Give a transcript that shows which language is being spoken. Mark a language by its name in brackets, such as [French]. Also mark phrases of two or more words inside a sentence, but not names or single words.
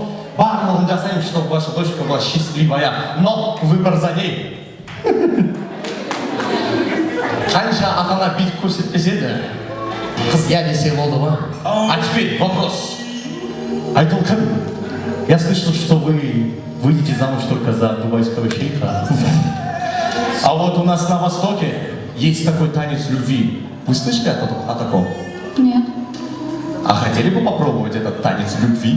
[Kazakh] Барлығын жасаймын, [Russian] чтобы ваша дочка была счастливая, но выбор за ней. [Kazakh] Қанша ата-ана бит көрсетпесе де, қыз я десе болды ма? [Russian] А теперь вопрос. Айтолкан, я слышал, что вы выйдете замуж только за дубайского шейха. А вот у нас на Востоке есть такой танец любви. Вы слышали о таком? Нет. А хотели бы попробовать этот танец любви?